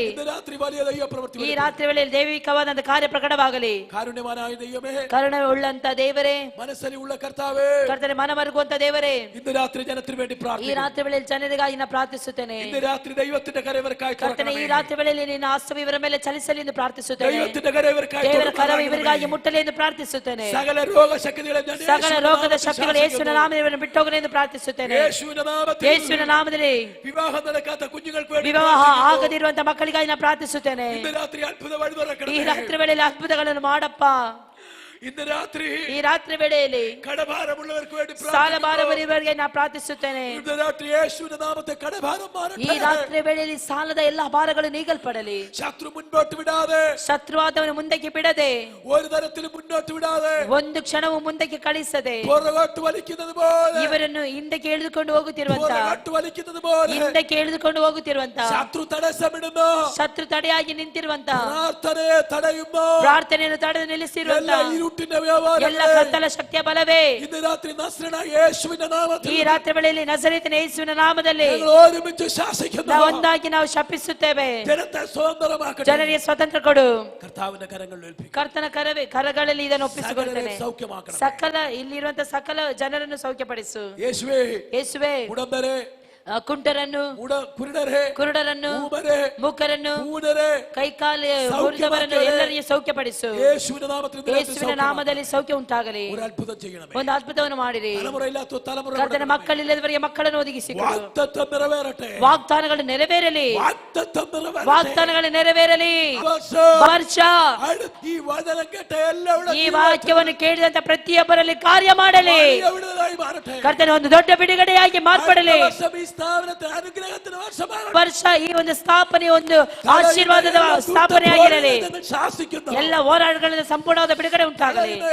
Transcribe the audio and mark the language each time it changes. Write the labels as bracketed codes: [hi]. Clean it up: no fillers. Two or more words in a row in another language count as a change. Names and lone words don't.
[ml] ഇന്ന് രാത്രി വലിയ ദൈവപ്രവൃത്തി. [kn] ಈ ರಾತ್ರಿ ವೇಳೆಯಲ್ಲಿ ದೈವಿಕವಾದಂತ ಕಾರ್ಯ ಪ್ರಕಟವಾಗಲಿ. [ml] കാരുണ്യവാനായ ദൈവമേ, [kn] ಕರುಣೆ ಉಳ್ಳಂತ ದೇವರೇ, [ml] മനസ്സിലുള്ള കർത്താവേ, [kn] ಕರ್ತನೆ ಮನಮರುಗುವಂತ ದೇವರೇ, [ml] ഇന്ന് രാത്രി ജനത്തിന് വേണ്ടി [kn] ಈ [ml] പ്രാർത്ഥിക്കുന്നു. [kn] ರಾತ್ರಿ ವೇಳೆಯಲ್ಲಿ ಜನರಿಗಾಗಿ ನಾನು ಪ್ರಾರ್ಥಿಸುತ್ತೇನೆ. [ml] ഇന്ന് രാത്രി ദൈവത്തിന്റെ കരവർക്കായി [kn] ಕರ್ತನೆ ಈ ರಾತ್ರಿ ವೇಳೆಯಲ್ಲಿ ನಿನ್ನ ಹಸ್ತವು ಇವರ ಮೇಲೆ ಚಲಿಸಲಿ ಎಂದು ಪ್ರಾರ್ಥಿಸುತ್ತೇನೆ. [ml] ദൈവത്തിന്റെ കരവർക്കായി [kn] ದೇವರ ಕರವು ಇವರಿಗಾಗಿ ಮುಟ್ಟಲಿ ಎಂದು ಪ್ರಾರ್ಥಿಸುತ್ತೇನೆ. [ml] സകല രോഗശക്തികളെ ഞാൻ [kn] ಸಕಲ ರೋಗದ ಶಕ್ತಿಗಳು ಯೇಸುವಿನ ನಾಮದಲ್ಲಿ ಇವರನ್ನು ಬಿಟ್ಟೋಗಲಿ ಎಂದು ಪ್ರಾರ್ಥಿಸುತ್ತೇನೆ. [ml] യേശുവിന്റെ നാമത്തിൽ [kn] ಯೇಸುವಿನ ನಾಮದಲ್ಲಿ [ml] വിവാഹം നടക്കാത്ത കുഞ്ഞുങ്ങൾക്ക് വേണ്ടി [kn] ವಿವಾಹ ಆಗದಿರುವಂತ ಮಕ್ಕಳಿಗಾಗಿ ನಾನು ಪ್ರಾರ್ಥಿಸುತ್ತೇನೆ. [ml] ഇന്ന് രാത്രി അത്ഭുത വഴി തുറക്കണം. [kn] ಈ ರಾತ್ರಿ ವೇಳೆಯಲ್ಲಿ ಅದ್ಭುತಗಳನ್ನು ಮಾಡಪ್ಪ. [ml] ഇന്ന് രാത്രി [kn] ಈ ರಾತ್ರಿ ವೇಳೆಯಲ್ಲಿ [ml] കടഭാരമുള്ളവർക്ക് വേണ്ടി [kn] ಸಾಲ ಭಾರವರಿಗೆ ನಾನು ಪ್ರಾರ್ಥಿಸುತ್ತೇನೆ. [ml] ഇന്ന് രാത്രി യേശുവിന്റെ നാമത്തെ കടഭാരം മാറട്ടെ. [kn] ಈ ರಾತ್ರಿ ವೇಳೆಯಲ್ಲಿ ಸಾಲದ ಎಲ್ಲಾ ಭಾರಗಳು ನೀಗಲ್ಪಡಲಿ. [ml] ശത്രു മുൻപോട്ട് വിടാതെ, [kn] ಶತ್ರುವಾದವನು ಮುಂದಕ್ಕೆ ಬಿಡದೆ, [ml] ഒരു തരത്തിലും മുന്നോട്ട് വിടാതെ, [kn] ಒಂದು ಕ್ಷಣವೂ ಮುಂದಕ್ಕೆ ಕಳಿಸದೆ, [ml] പുറകോട്ട് വലിക്കുന്നത് പോലെ, [kn] ಇವರನ್ನು ಹಿಂದಕ್ಕೆ ಎಳೆದುಕೊಂಡು ಹೋಗುತ್ತಿರುವಂತ, [ml] പുറകോട്ട് വലിക്കുന്നത് പോലെ [kn] ಹಿಂದಕ್ಕೆ ಎಳೆದುಕೊಂಡು ಹೋಗುತ್ತಿರುವಂತ, [ml] ശത്രു തടസ്സമിടുന്ന [kn] ಶತ್ರು ತಡೆಯಾಗಿ ನಿಂತಿರುವಂತ, [ml] പ്രാർത്ഥനയെ തടയുന്ന [kn] ಪ್ರಾರ್ಥನೆಯನ್ನು ತಡೆದು ನಿಲ್ಲಿಸಿರುವಂತ [ml] ഇരുട്ടിന്റെ വ്യാപാരം, [kn] ಎಲ್ಲ ಕತ್ತಲ ಶಕ್ತಿಯ ಬಲವೇ [ml] ഇന്ന് രാത്രി നസ്രനായ യേശുവിന്റെ നാമത്തിൽ [kn] ಈ ರಾತ್ರಿ ವೇಳೆಯಲ್ಲಿ ನಜರೇತಿನ ಯೇಸುವಿನ ನಾಮದಲ್ಲಿ [ml] ഞങ്ങൾ ഒരുമിച്ച് ശാസിക്കുന്നു. [kn] ನಾವು ಒಂದಾಗಿ ನಾವು ಶಪಿಸುತ್ತೇವೆ. [ml] ജനത്തെ സ്വതന്ത്രമാക്കട്ടെ. [kn] ಜನರಿಗೆ ಸ್ವತಂತ್ರ ಕೊಡು. [ml] കർത്താവിന്റെ കരങ്ങളിൽ ഏൽപ്പിക്കും. [kn] ಕರ್ತನ ಕರಗಳಲ್ಲಿ ಇದನ್ನು ಒಪ್ಪಿಸಿಕೊಳ್ತೇನೆ. [ml] സൗഖ്യമാക്കണം. [kn] ಸಕಲ ಇಲ್ಲಿರುವಂತ ಸಕಲ ಜನರನ್ನು ಸೌಖ್ಯಪಡಿಸು [ml] യേശുവേ, [kn] ಯೇಸುವೆ. [ml] ഉടമ്പരെ, [kn] ಕುಂಟರನ್ನು, [ml] കുരുടരെ, [kn] ಕುರುಡರನ್ನು, [ml] ഊമരെ, [kn] ಮೂಕರನ್ನು, [ml] ഊനരെ [kn] ಕೈಕಾಲು ಮುರಿದವರನ್ನು ಎಲ್ಲರಿಗೆ ಸೌಖ್ಯಪಡಿಸು. [ml] യേശുവിന്റെ നാമത്തിൽ [kn] ಯೇಸುವಿನ ನಾಮದಲ್ಲಿ ಸೌಖ್ಯ ಉಂಟಾಗಲಿ. [ml] ഒരു അത്ഭുതം ചെയ്യണമേ. [kn] ಒಂದು ಅದ್ಭುತವನ್ನು ಮಾಡಿರಿ. [ml] തലമുറയില്ലാത്ത തലമുറ [kn] ಕರ್ತನ ಮಕ್ಕಳಿಲ್ಲದವರಿಗೆ ಮಕ್ಕಳನ್ನು ಒದಗಿಸಿಕೊಡು. [ml] വാഗ്ദത്തം നിറവേറട്ടെ. [kn] ವಾಗ್ದಾನಗಳು ನೆರವೇರಲಿ. [ml] വാഗ്ദത്തം നിറവേറട്ടെ. [kn] ವಾಗ್ದಾನಗಳು ನೆರವೇರಲಿ. ವರ್ಷ [ml] ഈ വചനം കേട്ട എല്ലാവരും [kn] ಈ ವಾಕ್ಯವನ್ನು ಕೇಳಿದಂತ ಪ್ರತಿಯೊಬ್ಬರಲ್ಲಿ ಕಾರ್ಯ ಮಾಡಲಿ. ಕರ್ತನ ಒಂದು ದೊಡ್ಡ ಬಿಡುಗಡೆಯಾಗಿ ಮಾರ್ಪಡಲಿ. ವರ್ಷ ಈ ಒಂದು ಸ್ಥಾಪನೆ ಒಂದು ಆಶೀರ್ವಾದದ ಸ್ಥಾಪನೆ ಆಗಿರಲಿ. ಎಲ್ಲ ಹೋರಾಟಗಳಿಂದ ಸಂಪೂರ್ಣವಾದ ಬಿಡುಗಡೆ ಉಂಟಾಗಲಿ.